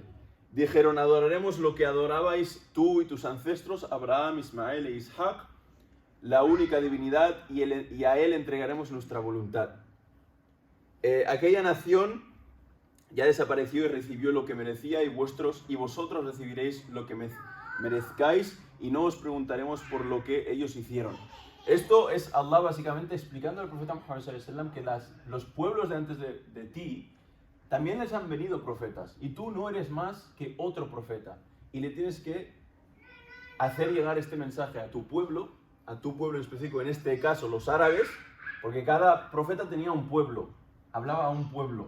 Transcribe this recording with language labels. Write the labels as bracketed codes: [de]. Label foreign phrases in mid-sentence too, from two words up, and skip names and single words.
[es] Dijeron, adoraremos lo que adorabais tú y tus ancestros, Abraham, Ismael e Isaac, la única divinidad, y a él entregaremos nuestra voluntad. Aquella nación ya desapareció y recibió lo que merecía, y vosotros recibiréis lo que merezcáis, y no os preguntaremos por lo que ellos hicieron. Esto es Allah básicamente explicando al profeta Muhammad [ar] صلى الله عليه وسلم [es] que los pueblos de antes de ti también les han venido profetas, y tú no eres más que otro profeta, y le tienes que hacer llegar este mensaje a tu pueblo en específico, en este caso los árabes, porque cada profeta tenía un pueblo, hablaba a un pueblo.